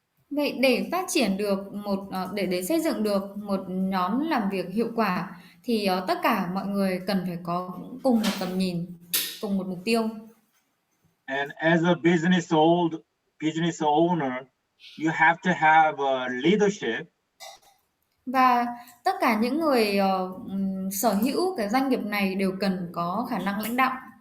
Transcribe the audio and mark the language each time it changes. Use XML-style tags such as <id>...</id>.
<vi>Vậy để phát triển được để xây dựng được một nhóm làm việc hiệu quả thì tất cả mọi người cần phải có cùng một tầm nhìn, cùng một mục tiêu.</vi> <en>And as a business owner, you have to have a leadership.</en> <vi>Và tất cả những người sở hữu cái doanh nghiệp này đều cần có khả năng lãnh đạo.</vi>